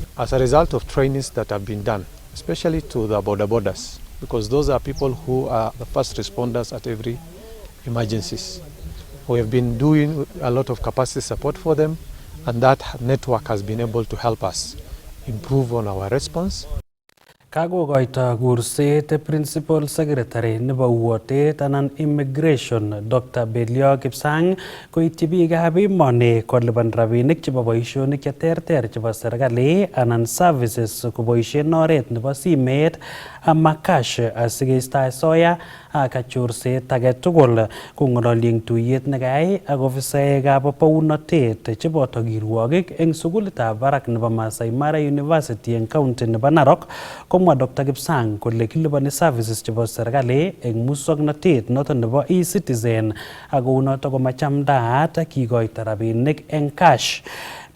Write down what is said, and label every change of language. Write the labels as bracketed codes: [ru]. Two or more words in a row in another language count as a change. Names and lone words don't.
[en] As a result of trainings that have been done, especially to the borders, because those are people who are the first responders at every emergencies. We have been doing a lot of capacity support for them, and that network has been able to help us improve on our response. [kln] Kagogoito kurset [en] Principal Secretary [kln] nebo Uotet anan Immigration Dr. Belio Kipsang koityi biikab emoni kolipan rabinik chebo boisionik cheterter chebo serikali anan services koboisien oret nebo simet ama cash asikeisto soya ak chorset age tugul. Kong'ololi eng tuyet nekayai ak ofisaekab bounotet cheboto kirwogik eng sukulitab barak nebo Masai Mara University eng county nebo Narok, komwa Dr. Kipsang kole kilipani services chebo serikali eng muswoknotet noton nebo e-citizen ak kounoto komachamdaat kikoito rabinik eng cash.